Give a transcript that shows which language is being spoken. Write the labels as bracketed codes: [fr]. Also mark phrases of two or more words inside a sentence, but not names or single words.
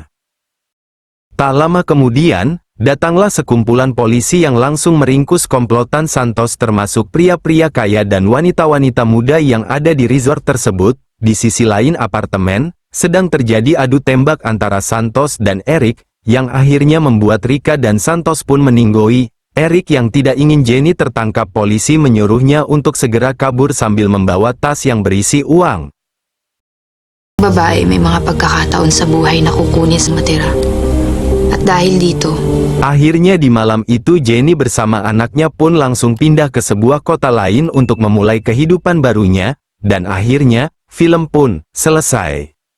[id] Tak lama kemudian, datanglah sekumpulan polisi yang langsung meringkus komplotan Santos termasuk pria-pria kaya dan wanita-wanita muda yang ada di resort tersebut. Di sisi lain apartemen, sedang terjadi adu tembak antara Santos dan Eric, yang akhirnya membuat Rika dan Santos pun meninggoy. Eric yang tidak ingin Jenny tertangkap polisi menyuruhnya untuk segera kabur sambil membawa tas yang berisi uang. [tl] Babae may mga pagkakataon sa buhay na kukunin sa matira. At dahil dito, [id] Akhirnya di malam itu Jenny bersama anaknya pun langsung pindah ke sebuah kota lain untuk memulai kehidupan barunya, dan akhirnya, film pun selesai.